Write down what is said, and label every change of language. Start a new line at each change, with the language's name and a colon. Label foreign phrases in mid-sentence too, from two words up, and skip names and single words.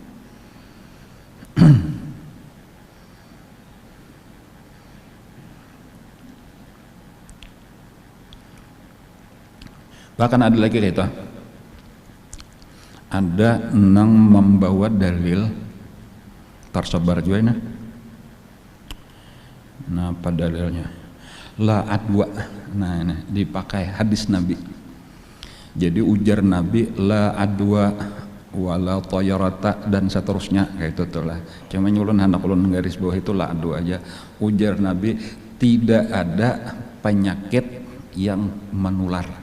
Indonesian: Bahkan ada lagi gitu, ada nang membawa dalil tersebar juga nah. Nah apa dalilnya?
Arabic: La adwa.
Indonesian: Nah ini dipakai hadis Nabi. Jadi ujar Nabi
Arabic: la adwa wala tayarata
Indonesian: dan seterusnya kayak itu tuh lah. Cuma nyulun hendak ulun garis bawah itu
Arabic: la adwa
Indonesian: aja. Ujar Nabi tidak ada penyakit yang menular.